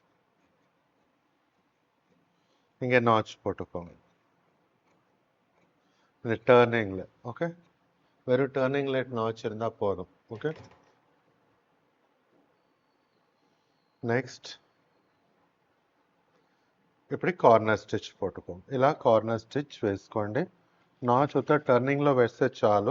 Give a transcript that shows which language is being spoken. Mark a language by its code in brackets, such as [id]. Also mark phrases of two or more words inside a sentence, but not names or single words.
[ta] இங்கே நாச் போட்டுக்கோங்க இந்த டர்னிங்கில். ஓகே, வெறும் டர்னிங்கில் நாச் இருந்தால் போதும். ஓகே, [te] నెక్స్ట్ ఇప్పుడు [en] corner stitch [te] పోట్టుకోండి. ఇలా [en] corner stitch [te] వేసుకోండి. నాచ్ ఉత్త టర్నింగ్లో వేస్తే చాలు.